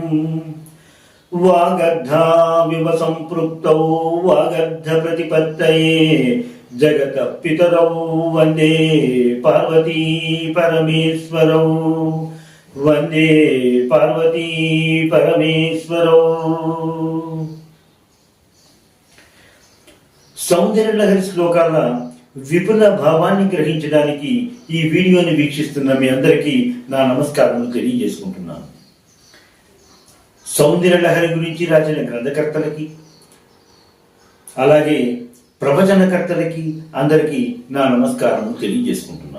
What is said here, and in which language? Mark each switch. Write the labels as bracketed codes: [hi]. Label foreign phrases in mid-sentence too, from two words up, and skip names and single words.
[sa] वागर्धाविव सम्पृक्तौ वागर्धप्रतिपत्तये जगतः पितरौ वन्दे पार्वती परमेश्वरौ वन्दे पार्वती परमेश्वरौ। [te] సౌందర్యలహరి శ్లోకాల విపుల భావాన్ని గ్రహించడానికి ఈ వీడియోని వీక్షిస్తున్న మీ అందరికీ నా నమస్కారాలు తెలియజేసుకుంటున్నాను. సౌందర్యలహరి గురించి రాసిన గ్రంథకర్తలకి అలాగే ప్రవచనకర్తలకి అందరికీ నా నమస్కారాలు తెలియజేసుకుంటున్నాను.